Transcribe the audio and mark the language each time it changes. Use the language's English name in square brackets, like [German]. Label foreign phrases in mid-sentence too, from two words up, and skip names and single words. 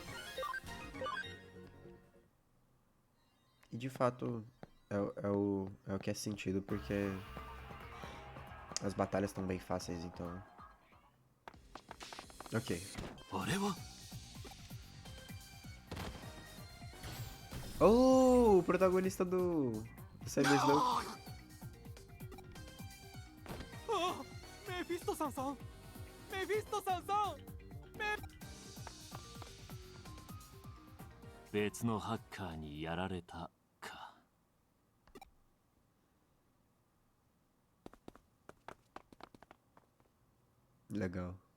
[Portuguese] E de fato é o que é sentido, porque as batalhas estão bem fáceis, então... Ok. Oh, o protagonista do Cyber Snow. Mephisto-san-san! Mephisto-san-san! [Japanese] 別のハッカーにやられたか。 [Portuguese] Legal.